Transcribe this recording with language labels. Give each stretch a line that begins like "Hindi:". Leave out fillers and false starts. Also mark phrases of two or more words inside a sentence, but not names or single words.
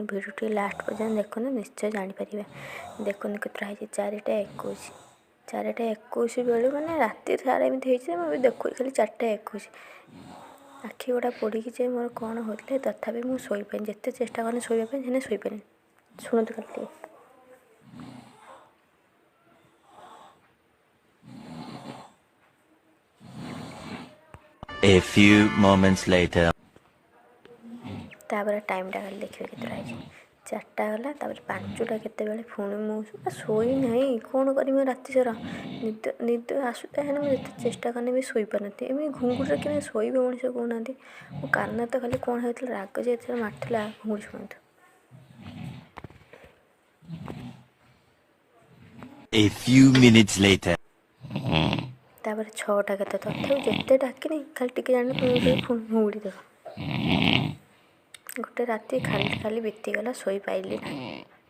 Odia: ଭିଡ଼ିଓଟି ଲାଷ୍ଟ ପର୍ଯ୍ୟନ୍ତ ଦେଖନ୍ତୁ, ନିଶ୍ଚୟ ଜାଣିପାରିବେ। ଦେଖନ୍ତୁ କେତେଟା ହେଇଛି, 4:21। 4:21 ବେଳେ ମାନେ ରାତି ସାରା ଏମିତି ହେଇଛି। ମୁଁ ବି ଦେଖୁଛି ଖାଲି 4:21। ଆଖି ଗୁଡ଼ା ପୋଡ଼ିକି ଯେ ମୋର କ'ଣ ହେଉଥିଲେ, ତଥାପି ମୁଁ ଶୋଇପାରିନି। ଯେତେ ଚେଷ୍ଟା କଲି ଶୋଇବା ପାଇଁ, ହେଲେ ଶୋଇପାରିନି। ଶୁଣନ୍ତୁ ଖାଲି ଟିକେ।
English: A few moments later.
Odia: ତାପରେ ଟାଇମ୍ଟା ଖାଲି ଦେଖିବେ କେତେଟା ହେଇଛି। 4ଟା ଗଲା, ତାପରେ 5ଟା କେତେବେଳେ ପୁଣି ମୁଁ ଶୋଇ ନାହିଁ। କ'ଣ କରିବି ରାତି ସାରା? ନିଦ ଆସୁଥାଏ, ହେଲେ ମୁଁ ଯେତେ ଚେଷ୍ଟା କଲେ ବି ଶୋଇପାରୁନଥିଲି। ଏମିତି ଘୁଙ୍ଗୁଡ଼ିରେ କେମିତି ଶୋଇବ ମଣିଷ କହୁନାହାନ୍ତି। ମୋ କାନ ତ ଖାଲି କ'ଣ ହେଇଥିଲା, ରାଗ ଯେ ଏଥର ମାରିଥିଲା। ଘୁଙ୍ଗୁଡ଼ି ଶୁଣନ୍ତୁ।
English: A few minutes later.
Odia: ତାପରେ 6ଟା କେତେ, ତଥାପି ଯେତେ ଡାକିନି ଖାଲି ଟିକେ ଜାଣି ଘୁଙ୍ଗୁଡ଼ି ଦେବ। ଗୋଟେ ରାତି ଖାଲି ବିତିଗଲା, ଶୋଇପାରିଲି ନାହିଁ।